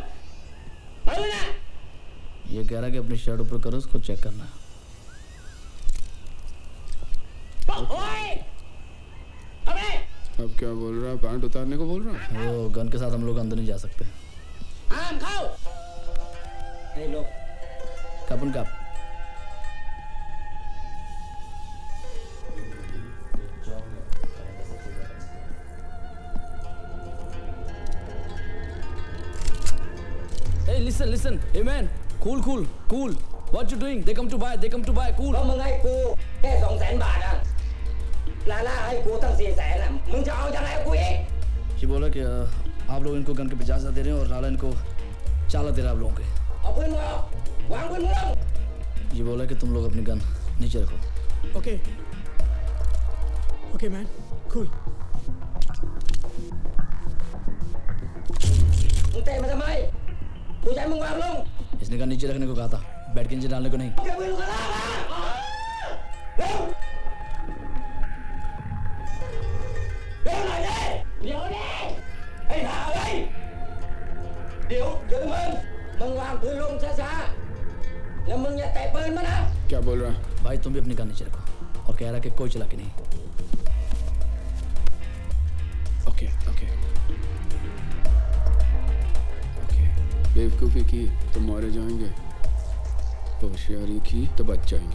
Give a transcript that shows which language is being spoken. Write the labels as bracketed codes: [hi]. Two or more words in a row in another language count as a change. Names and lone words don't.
[hi] ये कह रहा है कि अपनी शर्ट ऊपर करो, उसको चेक करना। अब क्या बोल रहा है? पैंट उतारने को बोल रहा है? वो गन के साथ हम लोग अंदर नहीं जा सकते। आम खाओ। ए लो, कपन कप। [en] Hey, listen. Hey man, cool. What you doing? They come to buy. Cool. [th] มึงให้กูแค่200,000 บาทอ่ะลาล่าให้กูตั้ง400,000อ่ะมึงจะเอายังไงกูอีก [hi] ये बोला कि आप लोग इनको गन के 50,000 दे रहे हैं और लाला इनको 4 लाख दे रहा है आप लोगों के। [th] เอาปืนมึงเอาวางปืนมึงลง [hi] ये बोला कि तुम लोग अपनी गन नीचे रखो। [en] Okay man, cool. [th] มึงเตะมาทำไมกูใช้มึงวางลง [hi] इसने गन नीचे रखने को कहा था, बैठ के नीचे डालने को नहीं। [th] เก็บปืนลูกกระลามาเร็วหน่อยดิเดี๋ยวดิไอ้ห่าเว้ยเดี๋ยวมึงวางปืนลงช้าๆแล้วมึงอย่าเตะปืนมานะ [hi] क्या बोल रहा है? भाई तुम भी अपनी गन नीचे रखो और कह रहा है कि कोई चला के नहीं। ओके बेवकूफ़ी की तो मारे जाएंगे, होशियारी की तो बच जाएंगे।